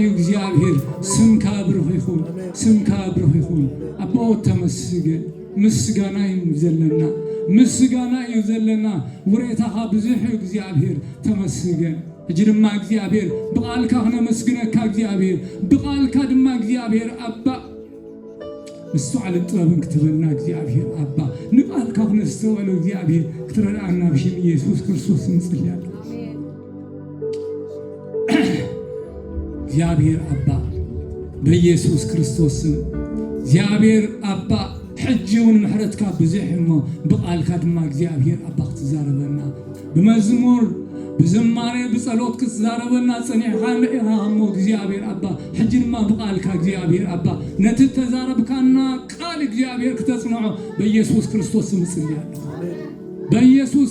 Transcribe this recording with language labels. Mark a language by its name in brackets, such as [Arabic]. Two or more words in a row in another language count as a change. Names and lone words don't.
[Tigrinya] እግዚአብሔር። ስምካ ብሩኽ ይኹን፣ ስምካ ብሩኽ ይኹን። ኣቦ ተመስገን። ምስጋና እዩ ዘለና፣ ምስጋና እዩ ዘለና። ውሬታኻ ብዙሕ እዩ እግዚአብሔር ተመስገን። ሕጂ ድማ እግዚአብሔር ብቓልካ ክነመስግነካ እግዚአብሔር፣ ብቓልካ ድማ እግዚአብሔር ኣባ ምስተውዓልን ጥበብን ክትበልና እግዚአብሔር ኣባ ንቓልካ ክነስተውዕሎ እግዚአብሔር ክትረዳእና ብሽም ኢየሱስ ክርስቶስ ንጽልያለሁ። [Amharic] እግዚአብሔር አባ በኢየሱስ ክርስቶስ ስም [Tigrinya] እግዚአብሔር አባ ሕጂውን ምሕረትካ ብዙሕ እሞ ብቓልካ ድማ እግዚአብሔር ኣባ ክትዛረበና ብመዝሙር ብዝማሬ ብጸሎት ክትዛረበና ጸኒሕኻ ንኢኻ እሞ እግዚአብሔር ኣባ ሕጂ ድማ ብቓልካ እግዚአብሔር ኣባ ነቲ ተዛረብካና ቃል እግዚአብሔር ክተጽንዖ [Amharic] በኢየሱስ ክርስቶስ ስም እጽልያለሁ። በኢየሱስ